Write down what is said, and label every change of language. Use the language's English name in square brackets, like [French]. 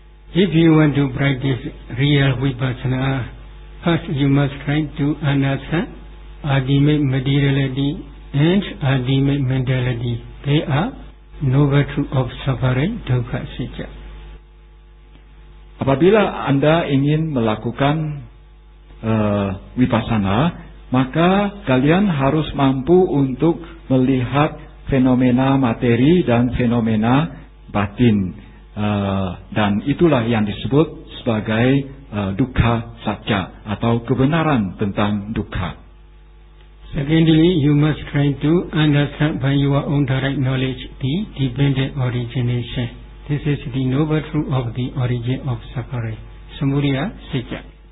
[English] If you want to practice real vipassana, first you must try to understand ultimate materiality and ultimate mentality. They are noble truth of suffering, dukkha, anicca. [Indonesian] Apabila Anda ingin melakukan vipassana, maka kalian harus mampu untuk melihat fenomena materi dan fenomena batin, dan itulah yang disebut sebagai dukkha satya atau kebenaran tentang dukkha. [English] Secondly, you must try to understand by your own direct knowledge the dependent origination. This is the noble truth of the origin of suffering, samudaya satya.